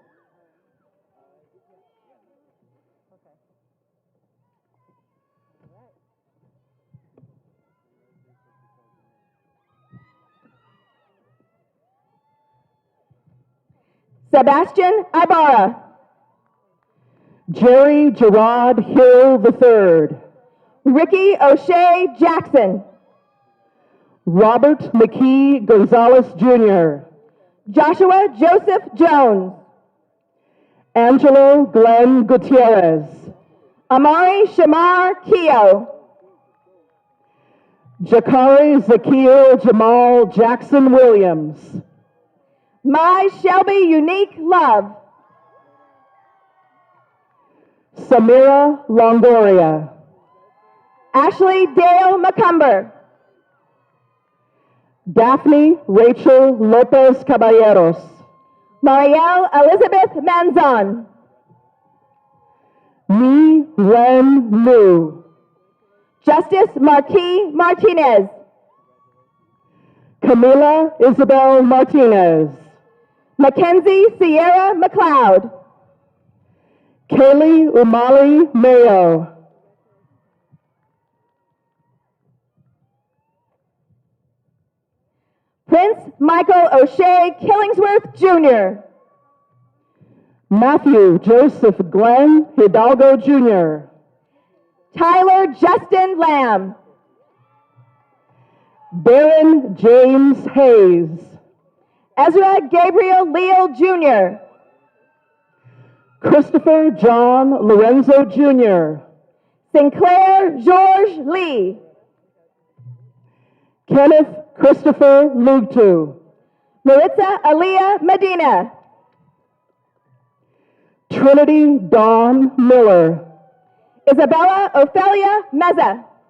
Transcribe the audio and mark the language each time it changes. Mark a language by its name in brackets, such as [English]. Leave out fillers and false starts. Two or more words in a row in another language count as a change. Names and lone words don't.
[English] Sebastian Ibarra, Jerry Gerard Hill III, Ricky O'Shea Jackson, Robert McKee Gonzalez Jr., Joshua Joseph Jones, Angelo Glenn Gutierrez, Amari Shamar Keogh, Jakari Zakiel Jamal Jackson Williams, My Shelby Unique Love, Samira Longoria, Ashley Dale McCumber, Daphne Rachel Lopez Caballeros, Marielle Elizabeth Manzon, Mi Wen Liu, Justice Marquis Martinez, Camila Isabel Martinez, Mackenzie Sierra McLeod, Kaylee Umali Mayo, Prince Michael O'Shea Killingsworth Jr., Matthew Joseph Glenn Hidalgo Jr., Tyler Justin Lamb, Darren James Hayes, Ezra Gabriel Leal Jr., Christopher John Lorenzo Jr., Sinclair George Lee, Kenneth Christopher Lugtu, Maritza Aaliyah Medina, Trinity Dawn Miller, Isabella Ophelia Meza,